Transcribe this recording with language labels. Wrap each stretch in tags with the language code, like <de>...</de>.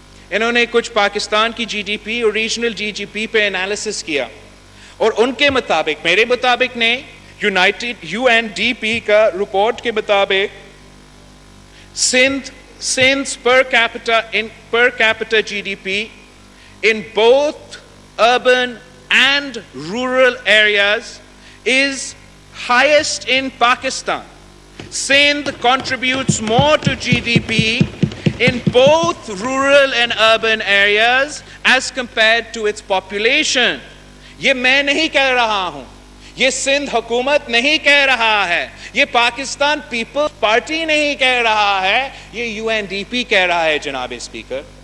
<ur>انہوں نے کچھ پاکستان کی جی ڈی پی اور ریجنل جی ڈی پی پہ انالیسس کیا, اور ان کے مطابق, میرے مطابق نے UNDP کا رپورٹ کے مطابق Sindh</ur> <en>per capita GDP in both urban and rural areas is highest in Pakistan. Sindh contributes more to GDP in both rural and urban areas as compared to its population.</en> <ur>یہ میں نہیں کہہ رہا ہوں, یہ سندھ حکومت نہیں کہہ رہا ہے, یہ پاکستان پیپلز پارٹی نہیں کہہ رہا ہے, یہ UNDP کہہ رہا ہے جناب اسپیکر.</ur>